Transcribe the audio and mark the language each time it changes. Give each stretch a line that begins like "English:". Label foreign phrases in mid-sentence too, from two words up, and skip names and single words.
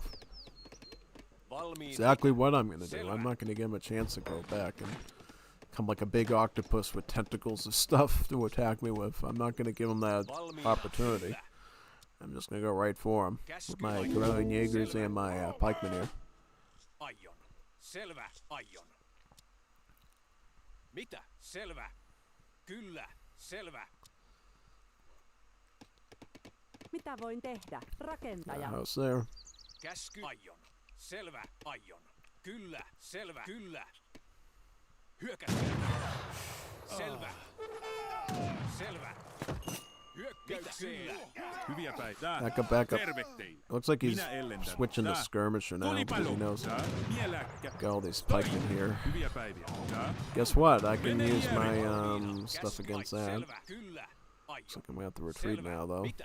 English: Exactly what I'm going to do. I'm not going to give him a chance to go back and come like a big octopus with tentacles of stuff to attack me with. I'm not going to give him that opportunity. I'm just going to go right for him with my Karelian Jaegers and my pikemen here.
Finnish: Selvä, aion. Mitä? Selvä. Kyllä, selvä. Mitä voin tehdä? Rakentaja.
English: House there.
Finnish: Käsky, aion. Selvä, aion. Kyllä, selvä, kyllä. Hyökätään. Selvä. Selvä.
English: Back up. Looks like he's switching to skirmisher now because he knows got all these pikemen here. Guess what? I can use my stuff against that. Looks like I'm gonna have to retreat now though.